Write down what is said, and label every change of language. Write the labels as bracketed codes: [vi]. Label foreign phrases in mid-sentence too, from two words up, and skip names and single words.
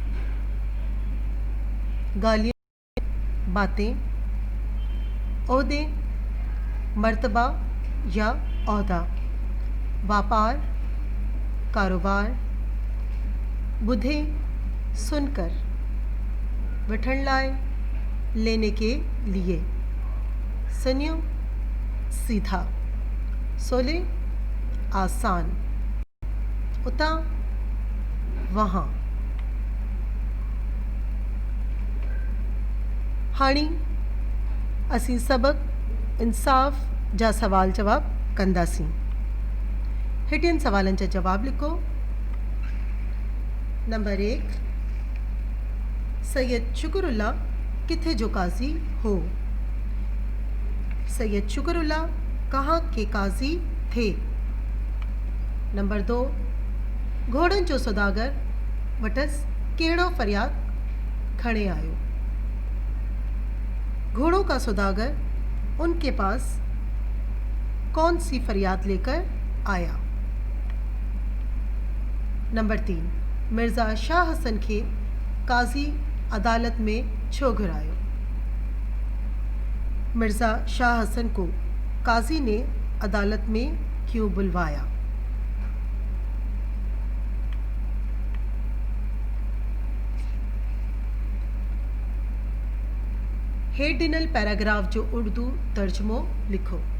[sd] गालियाँ, बातें, ओहदे, मर्तबा या ओहदा, व्यापार, कारोबार, बुधे, सुनकर, विठण लाए, लेने के लिए, सन्यो, सीधा, सोले, आसान, उता, वहाँ। हाणी असीं सबक इंसाफ़ जा सवाल जवाब कंदासीं। हेठियन सवालन जा जवाब लिखो। नंबर 1, सैयद शुक्रुल्ला किथे जो काजी हो? [ur] سید شکراللہ کہاں کے قاضی تھے? [sd] नंबर 2, घोड़न जो सौदागर वटस कहिड़ो फरियाद खणे आयो? [ur] گھوڑوں کا سوداگر ان کے پاس کون سی فریاد لے کر آیا? [sd] नंबर 3, मिर्ज़ा शाह हसन के काजी अदालत में छो घुरायो? [ur] مرزا شاہ حسن کو قاضی نے عدالت میں کیوں بلوایا? [sd] हेठ ॾिनल पैराग्राफ जो उर्दू तर्जुमो लिखो।